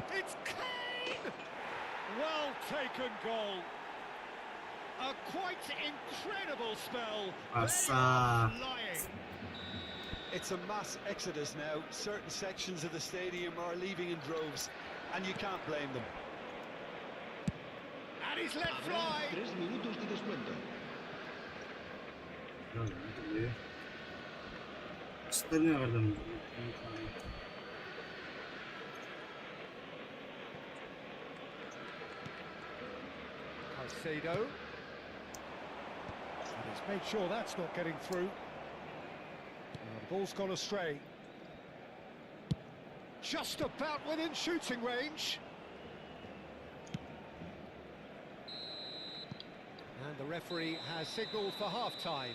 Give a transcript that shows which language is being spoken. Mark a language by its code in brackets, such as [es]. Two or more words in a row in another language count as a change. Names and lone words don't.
[en] It's Kane! Well taken goal. A quite incredible spell. They Passa. are flying. It's a mass exodus now. Certain sections of the stadium are leaving in droves, and you can't blame them. And he's let Habrá fly. [es] 3 minutos de descuento. [id] Gitu ya. Stylenya kadang [en] Caicedo. And he's made sure that's not getting through. The ball's gone astray. Just about within shooting range. And the referee has signalled for half-time.